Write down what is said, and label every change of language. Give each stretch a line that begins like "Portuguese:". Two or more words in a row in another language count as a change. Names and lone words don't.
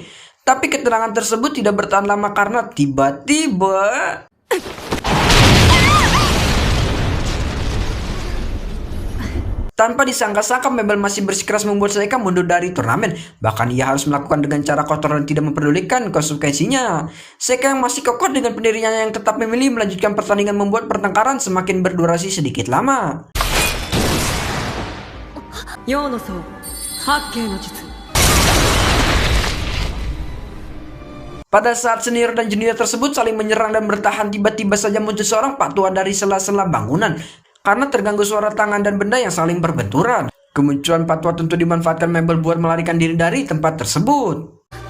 Indonesian: Tapi ketenangan tersebut tidak bertahan lama karena tiba-tiba tanpa disangka-sangka Mabel masih bersikeras membuat Saeka mundur dari turnamen. Bahkan ia harus melakukan dengan cara kotor dan tidak mempedulikan konsekuensinya. Saeka yang masih kokoh dengan pendiriannya yang tetap memilih melanjutkan pertandingan membuat pertengkaran semakin berdurasi sedikit lama.
Japanese: 陽の層八景の術
Indonesian: Pada saat senior dan junior tersebut saling menyerang dan bertahan, tiba-tiba saja muncul seorang pak tua dari sela-sela bangunan. Karena terganggu suara tangan dan benda yang saling berbenturan. Kemunculan pak tua tentu dimanfaatkan Mabel buat melarikan diri dari tempat tersebut.